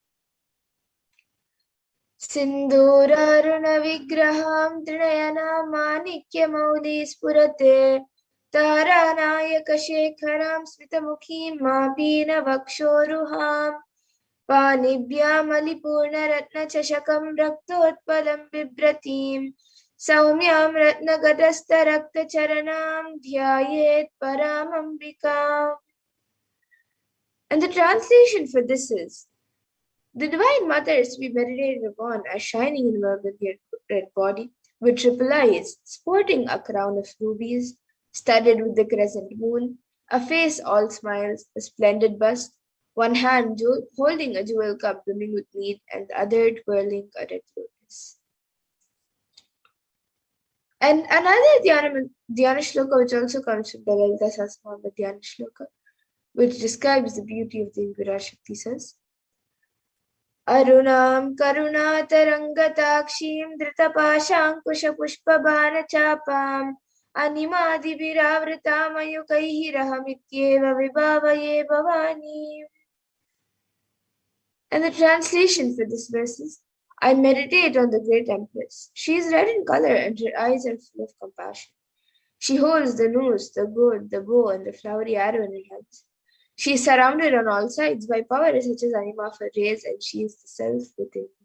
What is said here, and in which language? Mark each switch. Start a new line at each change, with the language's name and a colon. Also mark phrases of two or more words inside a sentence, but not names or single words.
Sanskrit: सिन्धुरारुण विग्रहं त्रिनयन माणिक्य मौडि स्पुरते तारनायक शेखरं स्मितमुखीं मपीन वक्षोरुहं पाणिभ्यां अलिपूर्ण रत्न चषकं रक्तोत्पलं बिभ्रतीं सौम्यं रत्नगडस्त रक्त चरणं ध्यायेत् परमाम्बिका.
English: And the translation for this is: the Divine Mother is to be meditated upon as shining in a red body with triple eyes, sporting a crown of rubies, studded with the crescent moon, a face all smiles, a splendid bust, one hand holding a jewel cup brimming with mead, and the other twirling a red lotus. And another Dhyana shloka, which also comes from the Lalita Sahasranama Dhyana shloka, which describes the beauty of the Parashakti, says:
Sanskrit: अरुणां करुणा तरङ्गताक्षीं धृतपाशाङ्कुश पुष्पबाण चापां अणिमादि विरावृतां आयुकैः रहमित्येव विभावये भवानी.
English: And the translation for this verse is: I meditate on the great Empress. She is red in color and her eyes are full of compassion. She holds the noose, the gourd, the bow, and the flowery arrow in her hands. She is surrounded on all sides by power such as anima of her rays, and she is the self within.